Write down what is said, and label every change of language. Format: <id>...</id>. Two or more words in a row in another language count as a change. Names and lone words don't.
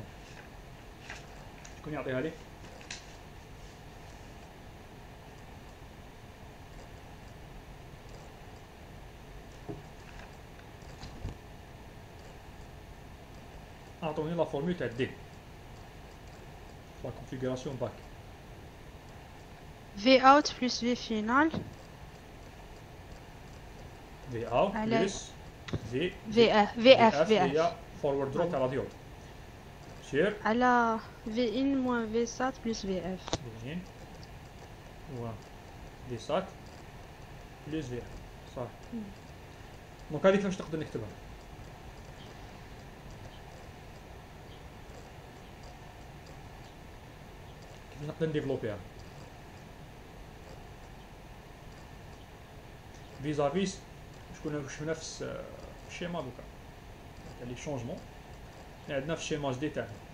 <ar>شكون يعطيها لي؟ اعطوني</ar> <fr>la formule</fr> <ar>تاع</ar> <fr>de la configuration</fr> <ar>back.</ar> <fr>V out plus V final. V out plus VF</fr> <ar>هي</ar> <en>forward drop</en> <ar>تاع الراديو. سير</ar> <fr>على V in moins V sat plus VF. V in و V sat plus VF صح.</fr> <ar>دونك هذيك كيفاش نقدر نكتبها؟ كيفاش نقدر نديفلوبيها؟ فيزافيس شكون شفنا في الشيما دوكا تاع</ar> <fr>les changements</fr> <ar>عندنا في الشيما جديد تاعنا.</ar>